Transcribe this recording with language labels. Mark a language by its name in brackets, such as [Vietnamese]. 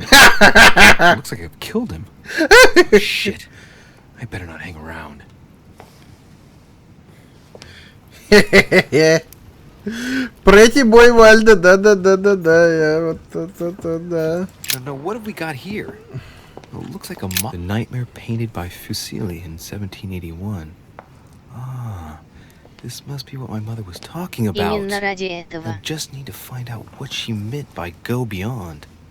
[English] Looks like I've killed him. Shit. I better not hang around. Pretty boy [Russian] Вальдо, да, я вот это, да. [English] No, what have we got here? Oh, it looks like the nightmare painted by Fuseli in 1781. Ah, this must be what my mother was talking about. [Russian] Именно ради этого. [English] I just need to find out what she meant by go beyond.